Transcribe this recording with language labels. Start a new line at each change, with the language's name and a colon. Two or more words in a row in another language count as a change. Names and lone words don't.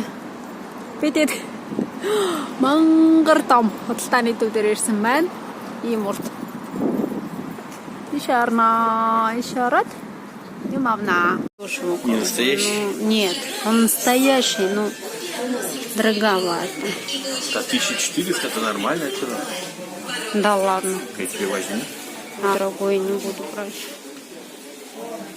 Mongolian: Бидэд мангар том худалдааны төв дээр ирсэн байна. Ийм урт. Ишарат. Юм авна.
Russian: Не настоящий? Нет, он настоящий, ну, дороговато. 1400 это нормальная цена. Да ладно. Я тебе возьму. А другой не буду брать.